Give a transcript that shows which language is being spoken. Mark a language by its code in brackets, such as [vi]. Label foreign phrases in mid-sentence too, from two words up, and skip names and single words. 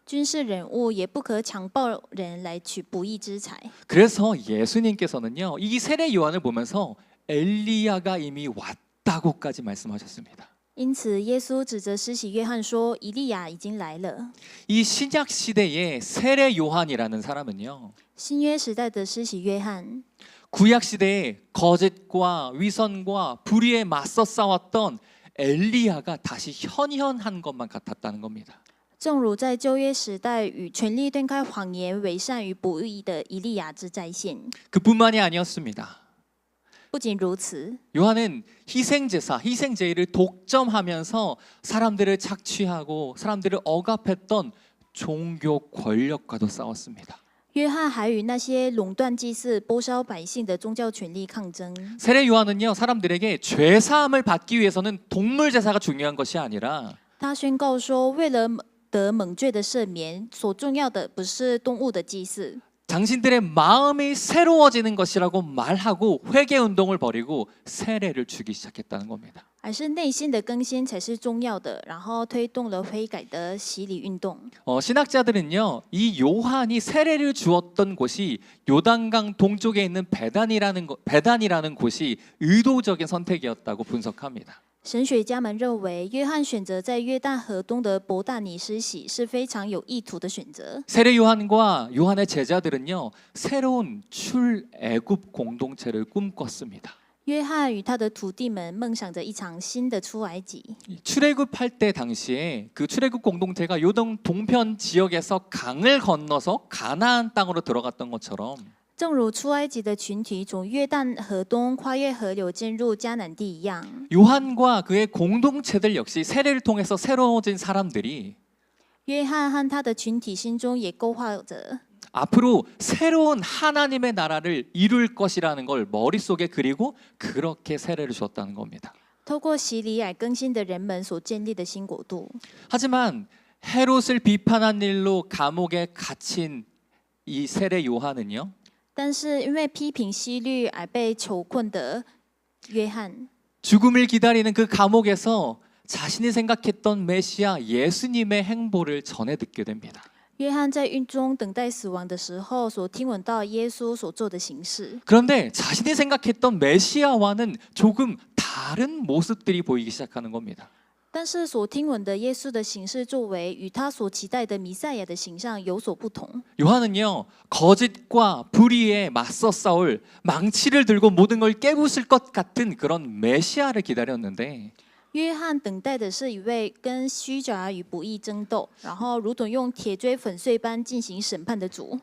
[zh] 军事人物也不可强暴人来取不义之财。 [ko] 그래서 예수님께서는요 이 세례 요한을 보면서 엘리야가 이미 왔다고까지 말씀하셨습니다. [zh] 因此，耶稣指着施洗约翰说：“以利亚已经来了。 [ko] 이 신약 시대의 세례 요한이라는 사람은요 [zh] 新约时代的施洗约翰， [ko] 구약 시대의 거짓과 위선과 불의에 맞서 싸웠던 엘리야가 다시 현현한 것만 같았다는 겁니다. [zh] 正如在旧约时代与权力对开谎言、伪善与不义的以利亚之再现。 [ko] 그뿐만이 아니었습니다. [zh] 不仅如此， [ko] 요한은 희생제사, 희생제의를 독점하면서 사람들을 착취하고 사람들을 억압했던 종교 권력과도 싸웠습니다. [zh] 约翰还与那些垄断祭祀、剥削百姓的宗教权力抗争。 [ko] 세례 요한은요 사람들에게 죄 사함을 받기 위해서는 동물 제사가 중요한 것이 아니라 [zh] 他宣告说，为了得蒙罪的赦免，所重要的不是动物的祭祀， [ko] 당신들의 마음이 새로워지는 것이라고 말하고 회개 운동을 벌이고 세례를 주기 시작했다는 겁니다. [zh] 而是内心的更新才是重要的，然后推动了悔改的洗礼运动。 [ko] 신학자들은요, 이 요한이 세례를 주었던 곳이 요단강 동쪽에 있는 베단이라는 곳이 의도적인 선택이었다고 분석합니다. [zh] 神学家们认为，约翰选择在约旦河东的伯大尼施洗是非常有意图的选择。 [ko] 세례 요한과 요한의 제자들은요, 새로운 출애굽 공동체를 꿈꿨습니다. [zh] 约翰与他的徒弟们梦想着一场新的出埃及。 [ko] 출애굽할 때 당시에 그 출애굽 공동체가 요동 동편 지역에서 강을 건너서 가나안 땅으로 들어갔던 것처럼 [zh] 正如出埃及的群体从约旦河东跨越河流进入迦南地一样， [ko] 요한과 그의 공동체들 역시 세례를 통해서 새로워진 사람들이 [zh] 约翰和他的群体心中也勾画着 [ko] 앞으로 새로운 하나님의 나라를 이룰 것이라는 걸 머릿속에 그리고 그렇게 세례를 주었다는 겁니다. [zh] 透过洗礼而更新的人们所建立的新国度。 [ko] 하지만 헤롯을 비판한 일로 감옥에 갇힌 이 세례 요한은요, [zh] 但是因为批评希律而被囚困的约翰， [ko] 죽음을 기다리는 그 감옥에서 자신이 생각했던 메시아 예수님의 행보를 전해 듣게 됩니다. [zh] 约翰在狱中等待死亡的时候，所听闻到耶稣所做的形式。 [ko] 그런데 자신이 생각했던 메시아와는 조금 다른 모습들이 보이기 시작하는 겁니다. [zh] 但是所听闻的耶稣的形式作为，与他所期待的弥赛亚的形象有所不同。 [ko] 요한은요, 거짓과 불의에 맞서 싸울 망치를 들고 모든 걸 깨부술 것 같은 그런 메시아를 기다렸는데 [zh] 约翰等待的是一位跟虚假与不义争斗，然后如同用铁锥粉碎般进行审判的主。